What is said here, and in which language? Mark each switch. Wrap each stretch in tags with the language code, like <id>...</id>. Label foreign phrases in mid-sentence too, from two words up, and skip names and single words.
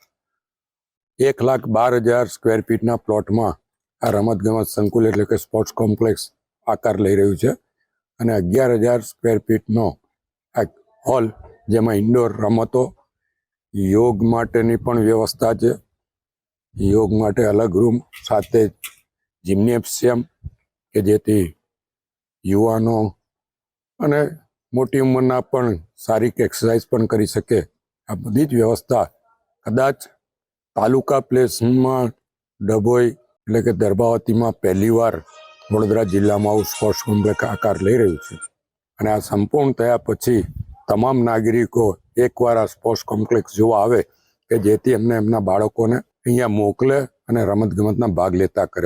<gu>1,12,000 સ્ક્વેર ફીટના પ્લોટમાં આ રમતગમત સંકુલ એટલે કે</gu> <en>sports complex</en> <gu>આકાર લઈ રહ્યું છે અને 11,000 સ્ક્વેર ફીટનો આ હૉલ જેમાં ઇન્ડોર રમતો, યોગ માટેની પણ વ્યવસ્થા છે। યોગ માટે અલગ રૂમ સાથે જિમ્નેશિયમ કે જેથી યુવાનો અને મોટી ઉંમરના પણ શારીરિક એક્સરસાઇઝ પણ કરી શકે, આ બધી જ વ્યવસ્થા કદાચ તાલુકા પ્લેસમાં ડભોઈ એટલે કે દર્ભાવતીમાં પહેલીવાર વડોદરા જિલ્લામાં આવું</gu> <en>sports complex</en> <gu>આકાર લઈ રહ્યું છે અને આ સંપૂર્ણ થયા પછી તમામ નાગરિકો એકવાર આ</gu> <en>sports complex</en> <gu>જોવા આવે કે જેથી એમને એમના બાળકોને અહીંયા મોકલે અને રમતગમતના ભાગ લેતા કરે।</gu>